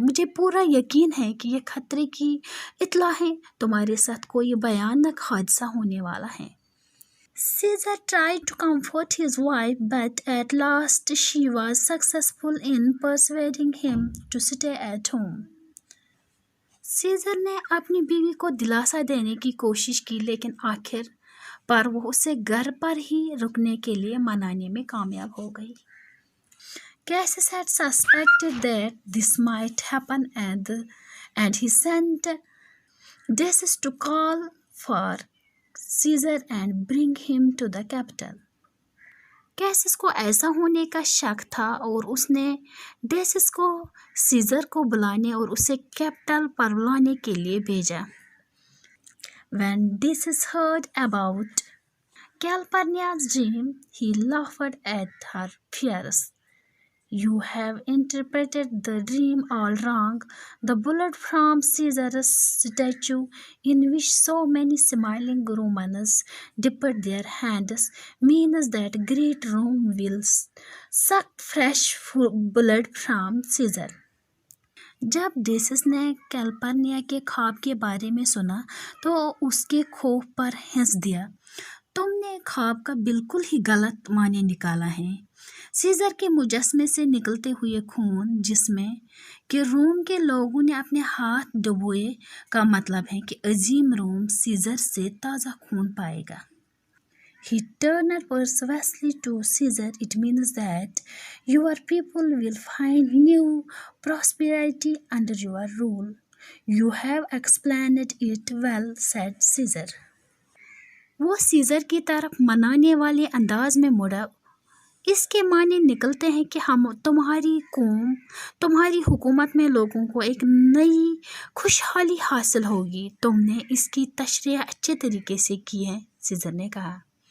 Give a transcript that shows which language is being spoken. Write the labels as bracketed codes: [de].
[hi] मुझे पूरा यकीन है कि ये खतरे की इत्तला है, तुम्हारे साथ कोई भयानक हादसा होने वाला है। [en] Caesar tried to comfort his wife, but at last she was successful in persuading him to stay at home. [hi] Scissor ने अपनी बीवी को दिलासा देने की कोशिश की, लेकिन आखिर पर वो उसे घर पर ही रुकने के लिए मनाने में कामयाब हो गई। [en] Cassius had suspected that this might happen, and he sent Decius to call for Caesar and bring him to the capital. [hi] Cassis को ऐसा होने का शक था और उसने डेसिस को सीज़र को बुलाने और उसे कैपिटल पर बुलाने के लिए भेजा। [en] When Decius heard about Calpurnia's dream, he laughed at her fears. You have interpreted the dream all wrong. The bullet from Caesar's statue, in which so many smiling Romans dipped their hands, means that great Rome will suck fresh blood from Caesar. [hi] जब Decis ने कैल्पर्निया के ख्वाब के बारे में सुना तो उसके खौफ पर हंस दिया। तुमने ख्वाब का बिल्कुल ही गलत माने निकाला है। सीज़र के मुजस्मे से निकलते हुए खून जिसमें कि रोम के लोगों ने अपने हाथ डुबोए का मतलब है कि अजीम रोम सीज़र से ताज़ा खून पाएगा। [en] He turned persuasively to Caesar. It means that your people will find new prosperity under your rule. You have explained it well, said Caesar. [hi] वो सीज़र की तरफ मनाने वाले अंदाज में मुड़ा। इसके माने निकलते हैं कि हम तुम्हारी कौम, तुम्हारी हुकूमत में लोगों को एक नई खुशहाली हासिल होगी। तुमने इसकी तशरीह अच्छे तरीके से की है, सीज़र ने कहा।